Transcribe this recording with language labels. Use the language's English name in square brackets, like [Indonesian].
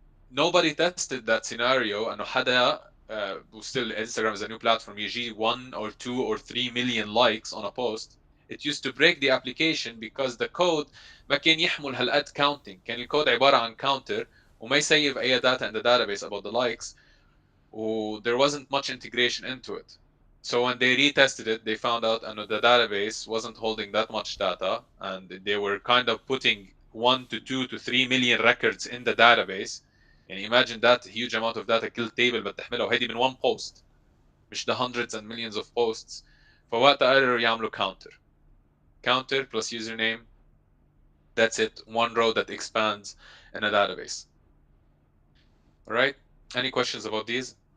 [English] Nobody tested that scenario [Arabic] انه حدا [English] still Instagram is a new platform [Arabic] يجي [English] 1 or 2 or 3 million likes on a post. It used to break the application because the code [Arabic] ما كان يحمل هالقد [English] counting. [Arabic] كان الكود عبارة عن [English] counter [Arabic] وما يسيب أي [English] data in the database about the likes, there wasn't much integration into it. So when they retested it, they found out that the database wasn't holding that much data, and they were kind of putting 1 to 2 to 3 million records in the database. And imagine that huge amount of data kill table [Arabic] بتحملها وهيدي من [English] one post [Arabic] مش [English] the hundreds and millions of posts. [Arabic] فوقتها قرروا يعملوا counter plus username. [English] That's it, one row that expands in a database. All right, any questions about these?